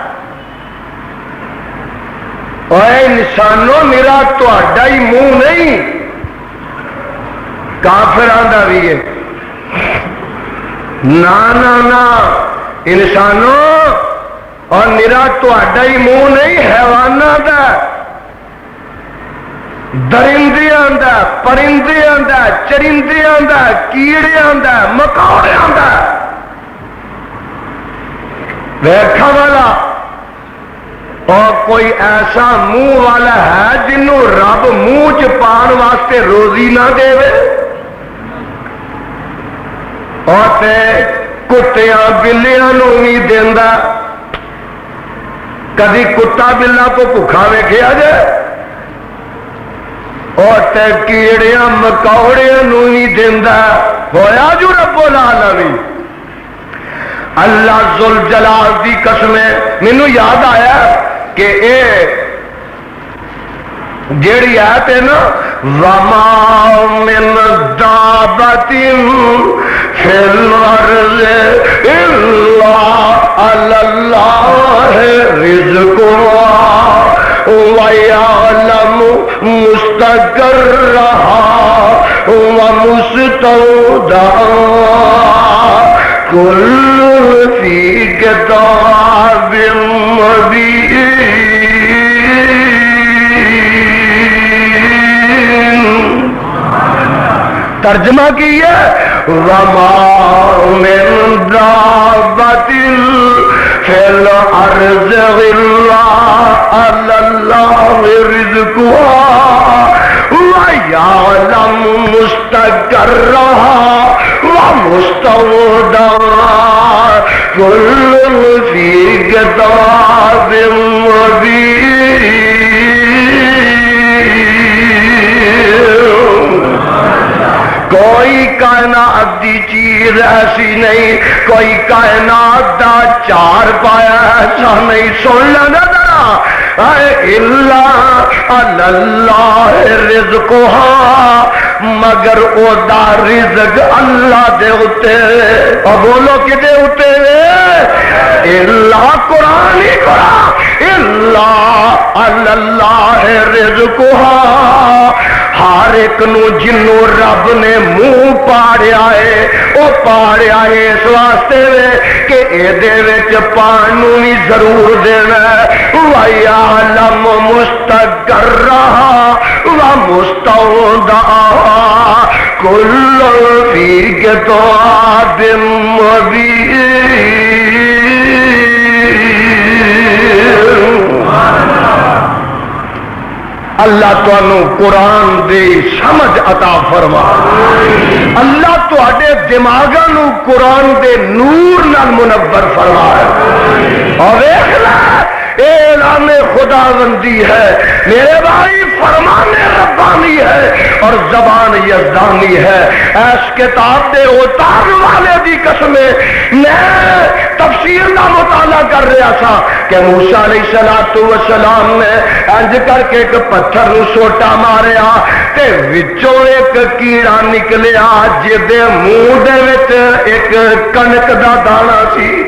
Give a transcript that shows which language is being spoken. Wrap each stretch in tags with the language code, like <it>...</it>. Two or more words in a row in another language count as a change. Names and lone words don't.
<pa>اے انسانوں میرا تہاڈا ہی منہ نہیں کافراں دا بھی ہے. نا نا نا انسانوں اور میرا تہاڈا ہی منہ نہیں حیواناں دا درندیاں دا پرندیاں دا چرندیاں دا کیڑیاں دا مکوڑیاں دا. ویکھا والا اور کوئی ایسا منہ والا ہے جنوں رب منہ چ پان واسطے روزی نہ دے اور تے کتیاں بلیاں نو نہیں دیندا. کدی کتا بلا کو بھوکا ویکھیا جے اور تے کیڑیاں مکوڑیاں نو نہیں دیندا. ہویا جو رب العالمین اللہ ذل جلال دی قسم. مینوں یاد آیا کہ اے جیڑی آیت ہے نا</pa> <ar>وما من دابۃ فی الارض الا علی اللہ رزقها ویعلم مستقرها ومستودعها کل فی کتاب مبین.</ar> <pa>ترجمہ کیا</pa> <ar>وما من دابۃ فی الارض الا علی اللہ رزقها ویعلم مستقرها ومستودعها كل في كتاب مبين.</ar> <pa>کوئی کائنات دی چیز ایسی نہیں کوئی کائنات دا چار پایا ایسا نہیں. سن لینا ذرا</pa> <ar>الا علی اللہ رزقها</ar> <pa>مگر او دا رزق اللہ دے اتے. اور بولو کدے اتے الا قرآن ہی قرآن</pa> <ar>الا علی اللہ رزقها.</ar> <pa>ہر ایک نو جنوں رب نے منہ پاڑیا ہے وہ پاڑیا ہے اس واسطے کہ ایدے وچ پان نوں بھی ضرور دینا.</pa> <ar>وَيَعْلَمُ مُسْتَقَرَّهَا وَمُسْتَوْدَعَهَا كُلٌّ فِي كِتَابٍ مُبِينٍ.</ar> <pa>اللہ تانوں قرآن دے سمجھ عطا فرما. اللہ تواڈے دماغاں نوں قرآن دے نور نال منور فرما. اور دیکھ لے اعلان خداوندی ہے میرے بھائی فرمان ربانی ہے اور زبان یزدانی ہے. اس کتاب دے اتار والے دی قسم میں تفسیر کا مطالعہ کر رہا تھا کہ موسیٰ علیہ السلام نے انج کر کے ایک پتھر نو سوٹا ماریا تے وچوں ایک کیڑا نکلیا جدے منہ دے وچ ایک کنک دا دانا سی.</pa>